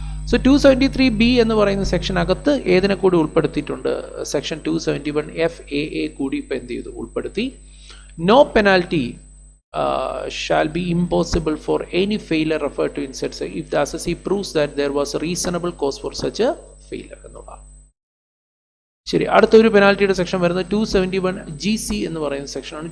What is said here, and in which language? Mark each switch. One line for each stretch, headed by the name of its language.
Malayalam: So 273B എന്ന് പറയുന്ന സെക്ഷനകത്ത് ഏതിനെ കൂടി ഉൾപ്പെടുത്തിയിട്ടുണ്ട്, സെക്ഷൻ 271 FAA കൂടി ഇപ്പോൾ എന്ത് ചെയ്തു, ഉൾപ്പെടുത്തി.
English: no penalty shall be impossible for any failure referred to in said if the assessee proves that there was a reasonable cause for such a failure
Malayalam: എന്നുള്ളതാണ്. ശരി, അടുത്തൊരു പെനാൽറ്റിയുടെ സെക്ഷൻ വരുന്നത് 271GC എന്ന് പറയുന്ന സെക്ഷനാണ്.